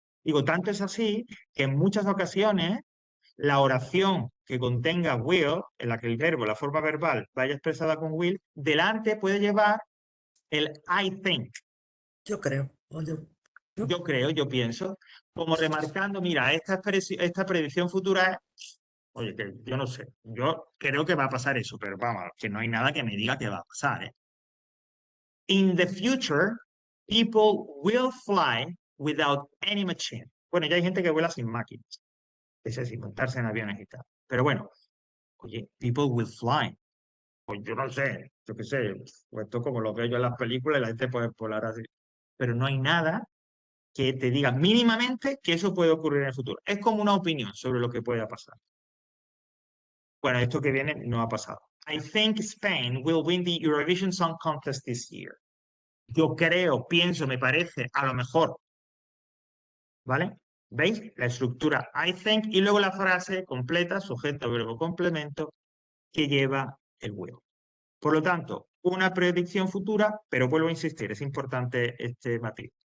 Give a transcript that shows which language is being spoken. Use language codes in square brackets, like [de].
[es] Digo, tanto es así que en muchas ocasiones la oración que contenga will, en la que el verbo, la forma verbal, vaya expresada con will, delante puede llevar el I think. Yo creo. Yo creo, yo pienso, como remarcando, mira, esta predicción futura es, oye, que yo no sé, yo creo que va a pasar eso, pero vamos, que no hay nada que me diga que va a pasar, ¿eh? [en] In the future, people will fly without any machine. [es] Bueno, ya hay gente que vuela sin máquinas, es decir, montarse en aviones y tal. Pero bueno, oye, [en] people will fly. [es] Pues yo no sé, yo qué sé, pues esto como lo veo yo en las películas, la gente puede volar así. Pero no hay nada que te diga mínimamente que eso puede ocurrir en el futuro. Es como una opinión sobre lo que pueda pasar. Bueno, esto que viene no ha pasado. [en] I think Spain will win the Eurovision Song Contest this year. [es] Yo creo, pienso, me parece, a lo mejor. ¿Vale? ¿Veis? La estructura I think y luego la frase completa, sujeto, verbo, complemento, que lleva el will. Por lo tanto, una predicción futura, pero vuelvo a insistir, es importante este matiz.